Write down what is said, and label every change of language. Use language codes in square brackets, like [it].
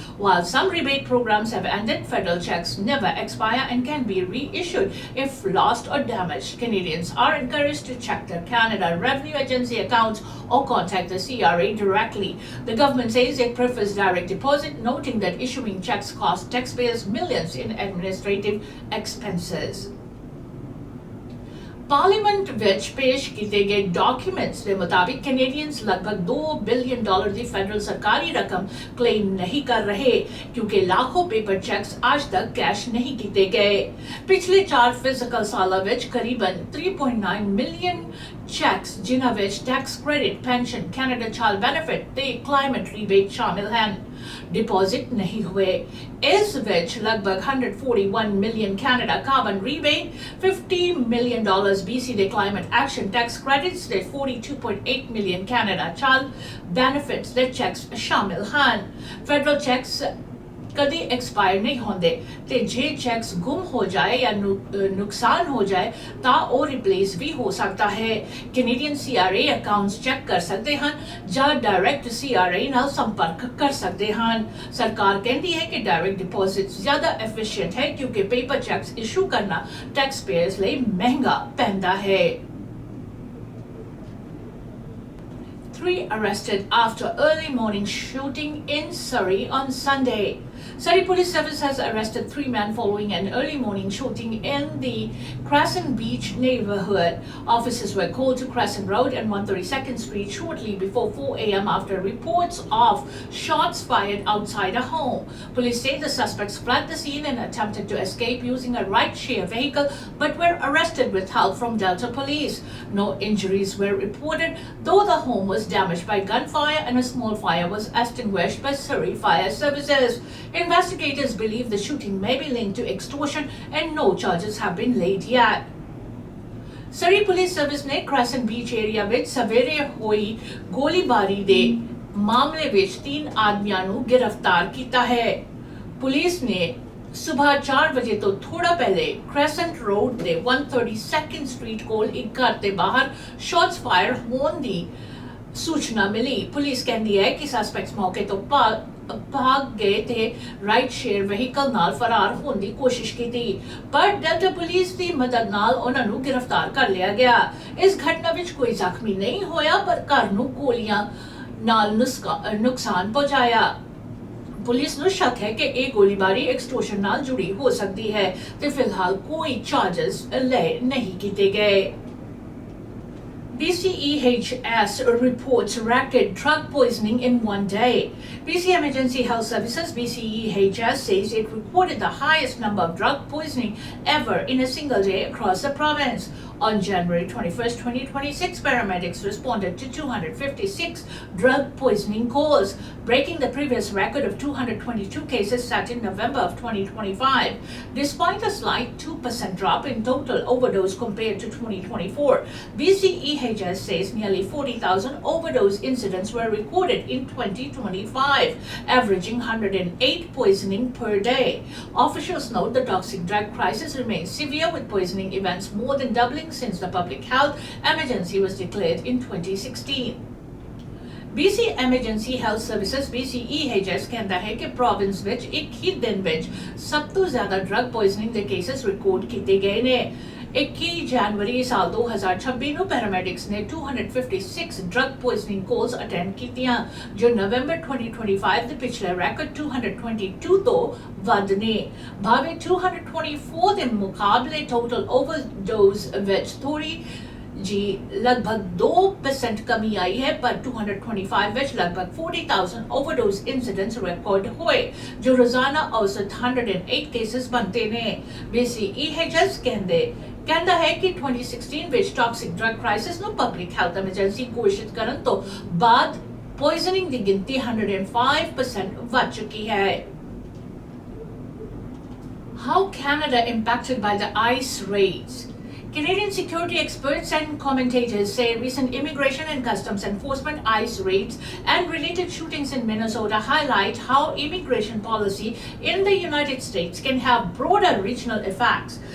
[en] While some rebate programs have ended, federal checks never expire and can be reissued if lost or damaged. Canadians are encouraged to check their Canada Revenue Agency accounts or contact the CRA directly. The government says it prefers direct deposit, noting that issuing checks cost taxpayers millions in administrative expenses. [hi] Parliament विच पेश किए गए documents के मुताबिक Canadians लगभग $2 billion की federal सरकारी रकम claim नहीं कर रहे, क्योंकि लाखों पेपर चेक्स आज तक कैश नहीं किए गए। पिछले 4 फिजिकल सालों विच करीबन 3.9 मिलियन चेक्स, जिन्हां विच tax credit, pension, Canada child benefit ते क्लाइमेट रीबेट शामिल हैं, डिपॉजिट नहीं हुए। इस विच लगभग 141 million Canada carbon rebate, [pa] $50 million BC ਦੇ [en] climate action tax credits [pa] ਤੇ 42.8 ਮਿਲੀਅਨ ਕੈਨੇਡਾ ਚਾਈਲਡ ਬੈਨੀਫਿਟਸ ਦੇ ਚੈਕਸ ਸ਼ਾਮਿਲ ਹਨ। [hi] ਫੈਡਰਲ ਚੈਕਸ कभी एक्सपायर नहीं होंगे ते जे चेक्स गुम हो जाए या नुकसान हो जाए ता वो रिप्लेस भी हो सकता है। कैनेडियन CRA अकाउंट्स चेक कर सकते हैं या डायरेक्ट CRA नाल संपर्क कर सकते हैं। सरकार कहती है कि डायरेक्ट डिपॉजिट ज्यादा एफिशिएंट है, क्योंकि पेपर चेक्स इशू करना टैक्स पेयर्स लिए महंगा पैंदा है। [en] 3 arrested after early morning shooting in Surrey on Sunday. Surrey Police Service has arrested 3 men following an early morning shooting in the Crescent Beach neighborhood. Officers were called to Crescent Road and 132nd Street shortly before 4 a.m. after reports of shots fired outside a home. Police say the suspects fled the scene and attempted to escape using a ride-share vehicle, but were arrested with help from Delta Police. No injuries were reported, though the home was damaged by gunfire and a small fire was extinguished by Surrey Fire Services. Investigators believe the shooting may be linked to extortion and no charges have been laid yet. [pa] Surrey Police Service ने Crescent Beach area ਵਿੱਚ ਸਵੇਰੇ ਹੋਈ ਗੋਲੀਬਾਰੀ ਦੇ ਮਾਮਲੇ ਵਿੱਚ 3 ਆਦਮੀਆਂ ਨੂੰ ਗ੍ਰਿਫਤਾਰ ਕੀਤਾ ਹੈ। ਪੁਲਿਸ ਨੇ ਸੁਬਾਹ 4 ਵਜੇ ਤੋਂ ਥੋੜਾ ਪਹਿਲੇ ਕ੍ਰੈਸੈਂਟ ਰੋਡ ਦੇ 132nd ਸਟਰੀਟ ਕੋਲ ਇੱਕ ਘਰ ਦੇ ਬਾਹਰ ਸ਼ਾਟਸ ਫਾਇਰ ਹੋਣ ਦੀ ਸੂਚਨਾ ਮਿਲੀ। ਪੁਲਿਸ ਕਹਿੰਦੀ ਹੈ ਕਿ ਸਸਪੈਕਟਸ ਮੌਕੇ ਤੋਂ ਭਾਗ ਗਏ ਤੇ ਰਾਈਟ ਸ਼ੇਅਰ ਵਹੀਕਲ ਨਾਲ ਫਰਾਰ ਹੋਣ ਦੀ ਕੋਸ਼ਿਸ਼ ਕੀਤੀ, ਪਰ ਡੈਲਟਾ ਪੁਲਿਸ ਦੀ ਮਦਦ ਨਾਲ ਉਹਨਾਂ ਨੂੰ ਗ੍ਰਿਫਤਾਰ ਕਰ ਲਿਆ ਗਿਆ। ਇਸ ਘਟਨਾ ਵਿੱਚ ਕੋਈ ਜ਼ਖਮੀ ਨਹੀਂ ਹੋਇਆ, ਪਰ ਘਰ ਨੂੰ ਗੋਲੀਆਂ ਨਾਲ ਨੁਕਸਾਨ ਪਹੁੰਚਾਇਆ। ਪੁਲਿਸ ਨੂੰ ਸ਼ੱਕ ਹੈ ਕਿ ਇਹ ਗੋਲੀਬਾਰੀ ਐਕਸਟੋਰਸ਼ਨ ਨਾਲ ਜੁੜੀ ਹੋ ਸਕਦੀ ਹੈ ਤੇ ਫਿਲਹਾਲ ਕੋਈ ਚਾਰजेस ਲਏ ਨਹੀਂ ਕੀਤੇ ਗਏ। [en] BCEHS reports record drug poisoning in one day. BC Emergency Health Services BCEHS says it recorded the highest number of drug poisoning ever in a single day across the province. On January 21st, 2026, paramedics responded to 256 drug poisoning calls, breaking the previous record of 222 cases set in November of 2025. Despite a slight 2% drop in total overdose compared to 2024, BCEHS says nearly 40,000 overdose incidents were recorded in 2025, averaging 108 poisoning per day. Officials note the toxic drug crisis remains severe, with poisoning events more than doubling since the public health emergency was declared in 2016. [pa] BC Emergency Health Services BCEHS ਕਹਿੰਦਾ ਹੈ ਕਿ province ਵਿੱਚ ਇੱਕ ਹੀ ਦਿਨ ਵਿੱਚ ਸਭ ਤੋਂ ਜ਼ਿਆਦਾ ਡਰਗ ਪੋਇਜ਼ਨਿੰਗ ਦੇ ਕੇਸਸ ਰਿਕਾਰਡ ਕੀਤੇ ਗਏ ਨੇ। 21 ਜਨਵਰੀ ਸਾਲ 2026 ਨੂੰ ਪੈਰਾਮੈਡਿਕਸ ਨੇ 256 ਡਰਗ ਪੋਇਜ਼ਨਿੰਗ ਕਾਲਸ ਅਟੈਂਡ ਕੀਤੀਆਂ, ਜੋ ਨਵੰਬਰ 2025 ਦੇ ਪਿਛਲੇ ਰੈਕੋਰਡ 222 ਤੋਂ ਵੱਧ ਨੇ। ਭਾਵੇਂ 224 ਦੇ ਮੁਕਾਬਲੇ ਟੋਟਲ ਓਵਰਡੋਜ਼ ਵਿੱਚ ਥੋੜੀ [hi] जी लगभग 2% कमी आई है, पर 225 ਵਿੱਚ लगभग 40,000 overdose incidents रिकॉर्ड हुए, जो रोजाना औसत 108 केसेस बनते ने। [pa] BCEHS ਕਹਿੰਦਾ ਹੈ ਕਿ 2016 ਵਿੱਚ ਟੌਕਸਿਕ ਡਰਗ ਕ੍ਰਾਈਸਿਸ ਨੂੰ ਪਬਲਿਕ ਹੈਲਥ ਐਮਰਜੈਂਸੀ ਘੋਸ਼ਿਤ ਕਰਨ ਤੋਂ ਬਾਅਦ ਪੋਇਜ਼ਨਿੰਗ ਦੀ ਗਿਣਤੀ 105% ਵੱਧ ਚੁੱਕੀ ਹੈ। [en] How Canada impacted by the ICE raids? Canadian security experts and commentators say recent immigration and customs enforcement ICE raids and related shootings in Minnesota highlight how immigration policy in the United States can have broader regional effects.